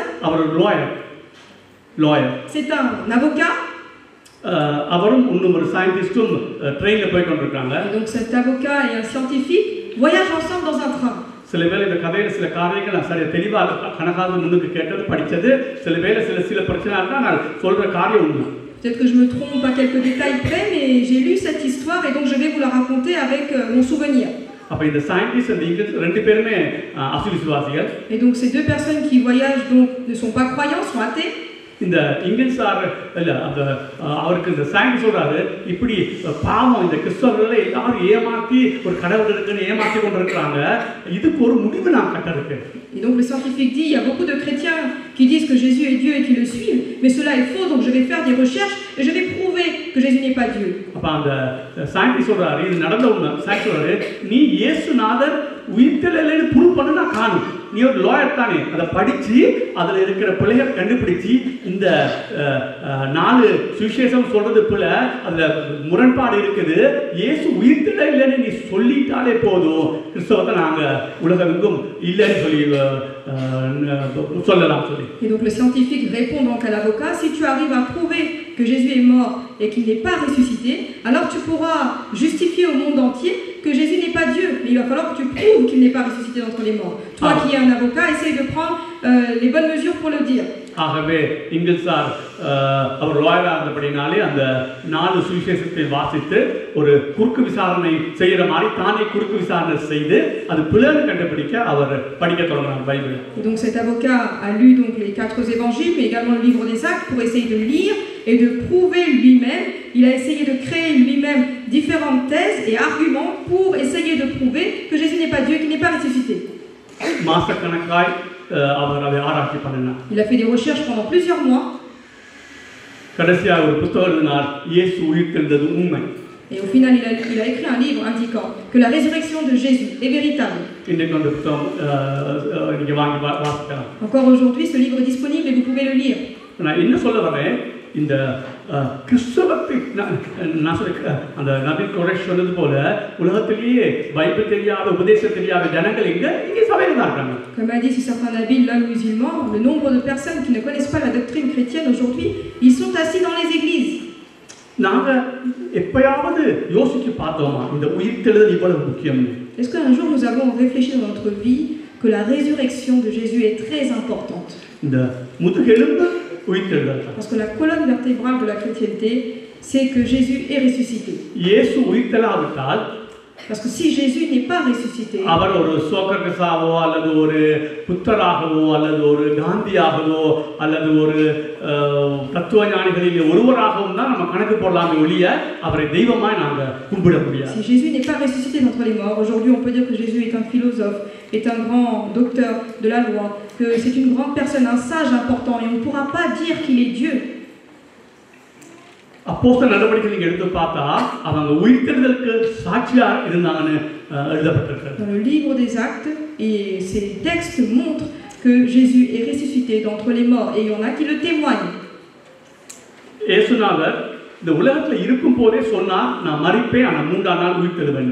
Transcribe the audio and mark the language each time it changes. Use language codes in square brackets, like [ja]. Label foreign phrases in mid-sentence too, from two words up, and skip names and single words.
[ta] அவர் ஒரு லாயர். [fr] C'est un avocat. [ta] அவரும் இன்னும் ஒரு சயின்டிஸ்டும் ட்ரெயின்ல போய் கொண்டிருக்காங்க. [fr] Donc cet avocat et un scientifique voyagent ensemble dans un train. [ta] சில வேளை இந்த கதையில சில காரியங்கள் நான் சரியா தெளிவாக கணக்காக முன்னுக்கு கேட்டது படிச்சது, சில வேளை சில பிரச்சனை இருந்தா நான் சொல்ற காரியம் உண்மை. [fr] Peut-être que je me trompe à quelques détails près, mais j'ai lu cette histoire et donc je vais vous la raconter avec mon souvenir. [ta] அப்ப இந்த சயின்டிஸ்ட் அந்த இங்கிலீஷ் ரெண்டு பேருமே அசுவிசுவாசிகள். [fr] Et donc ces deux personnes qui voyagent donc ne sont pas croyants, sont athées. [ta] இந்த இங்கிலீஷார் இல்ல அந்த அவருக்கு இந்த சயின்ஸ் சொல்றாரு இப்படி பாவம் இந்த கிறிஸ்தவர்களை எல்லாரும் ஏமாத்தி ஒரு கடவுள் இருக்குன்னு ஏமாத்தி கொண்டு இருக்கிறாங்க, இதுக்கு ஒரு முடிவு நான் கட்ட இருக்கேன். [fr] Et donc le scientifique dit il y a beaucoup de chrétiens qui disent que Jésus est Dieu et qui le suivent, mais cela est faux, donc je vais faire des recherches et je vais prouver que Jésus n'est pas Dieu. [ta] அப்ப அந்த சயின்டிஸ்ட் சொல்றாரு இது நடந்த உண்மை. சயின்ஸ் சொல்றாரு நீ இயேசுநாதர் உயிர்த்தெழுதலைன்னு ப்ரூவ் பண்ணா காணும், நீ ஒரு லாயர் தானே, அதை படிச்சு அதுல இருக்கிற பிள்ளைகளை கண்டுபிடிச்சு இந்த நாலு சுவிசேஷம் சொல்றது போல அதுல முரண்பாடு இருக்குது, இயேசு உயிர்த்தெழலைன்னு நீ சொல்லிட்டாலே போதும், கிறிஸ்தவத்தை நாங்க உலகெங்கும் இல்லைன்னு சொல்லி சொல்லலாம் சொல்லி. [fr] Et donc le scientifique répond donc à l'avocat, si tu arrives à prouver que Jésus est mort et qu'il n'est pas ressuscité, alors tu pourras justifier au monde entier que Jésus n'est pas Dieu, mais il va falloir que tu prouves qu'il n'est pas ressuscité d'entre les morts. Toi qui es un avocat, essaye de prendre les bonnes mesures pour le dire. [ta] ஆகவே இங்கிலீஷார் அவர் லாயரா இருந்தபடினாலே அந்த நாலு சுவிசேஷத்தை வாசித்து ஒரு குறுக்கு விசாரணை செய்யற மாதிரி தானே குறுக்கு விசாரணை செய்து அது பிள்ளைன்னு கண்டுபிடிக்க அவர் படிக்க தொடங்கினார் பைபிள். [fr] Et donc cet avocat a lu donc les 4 évangiles, mais également le livre des Actes pour essayer de lire et de prouver lui-même. Il a essayé de créer lui-même différentes thèses et arguments pour essayer de prouver que Jésus n'est pas Dieu, qu'il n'est pas ressuscité. [ta] மாசக்கணக்காய் அவர் அதை ஆராய்ச்சி பண்ணினார். [fr] Il a fait des recherches pendant plusieurs mois. [ta] கடைசியாக ஒரு புத்தகம் எழுதினார், இயேசு உயிர்த்தெழுந்தது உண்மை. [fr] Et au final, il a écrit un livre indiquant que la résurrection de Jésus est véritable. [ta] இன்னைக்கு அந்த புத்தகம் நீங்க வாங்கி வாசிக்கலாம். [fr] Encore aujourd'hui, ce livre est disponible et vous pouvez le lire. [ta] நான் என்ன சொல்ல வரேன், இந்த கிறிஸ்தவத்தை நான் சொல்ல அந்த நபி குறைஷ் சொன்னது போல உலகத்திலேயே பைபிள் தெரியாத உபதேசம் தெரியாத ஜனங்கள் இங்கே சபையில் தான் இருக்காங்க. [fr] Comme a dit ce certain Nabil, l'homme musulman, le nombre de personnes qui ne connaissent pas la doctrine chrétienne aujourd'hui, ils sont assis dans les églises. [ta] நாங்க எப்பயாவது யோசிச்சு பார்த்தோமா இந்த உயிர்த்தெழுதல் இவ்வளவு முக்கியம்? [fr] Est-ce qu'un jour nous avons réfléchi dans notre vie que la résurrection de Jésus est très importante? [ta] இந்த முதுகெலும்பு உயிர்த்தெழுதல். [fr] Parce que la colonne vertébrale de la chrétienté, c'est que Jésus est ressuscité. [ta] இயேசு உயிர்த்தெழாவிட்டால், [fr] parce que si Jésus n'est pas ressuscité, [ta] அவர் ஒரு சோக்ரட்டிஸாவோ அல்லது ஒரு புத்தராகவோ அல்லது ஒரு காந்தியாகவோ அல்லது ஒரு தத்துவஞானிகளில் ஒருவராகவும் தான் நம்ம கணக்கு போடலாமே ஒழிய அவரை தெய்வமாய் நாங்க கும்பிட முடியாது. [fr] Si Jésus n'est pas ressuscité d'entre les morts, aujourd'hui on peut dire que Jésus est un philosophe, est un grand docteur de la loi, que c'est une grande personne, un sage important, et on ne pourra pas dire qu'il est Dieu. [ta] அப்போஸ்தலர் நடவடிக்கைகளை நீங்க எடுத்து பார்த்தா அவங்க உயிர்த்தெழுதலுக்கு சாட்சியா இருந்தாங்கன்னு எழுதப்பட்டிருக்கு. [fr] Dans le livre des Actes, et ces textes montrent que Jésus est ressuscité d'entre les morts, et il y en a qui le témoignent. [ta] இயேசுநாதர் இந்த உலகத்துல இருக்கும் போதே சொன்னார், நான் மரிப்பேன் ஆனா மூன்றாம் நாள் உயிர்த்தெழுவேன்.